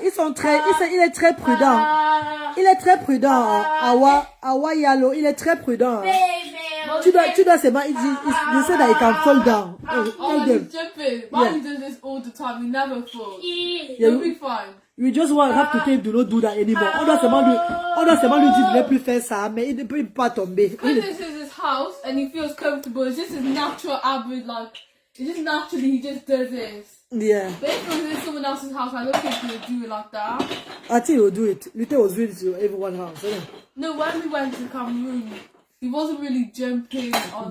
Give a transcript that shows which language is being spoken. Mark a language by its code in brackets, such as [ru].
[fr] Il est très prudent. Il est très prudent. Awa Yalo, il est très prudent. tu dois seulement, [en] you say that you can fall down. Oh, he's jumping. Barney does this all the time. He never falls. You'll be fine. You just want have to tell him to not do that anymore. [fr] On doit seulement lui dire de ne plus faire ça, mais il ne peut pas tomber. [en] Because this is his house and he feels comfortable. It's just his natural average, like, it's just naturally he just does this. Yeah. But if it was in someone else's house, I don't think he would do it like that. I think he will do it. Luther was doing it to everyone's house. Isn't it? No, when we went to Cameroon, he wasn't really jumping on.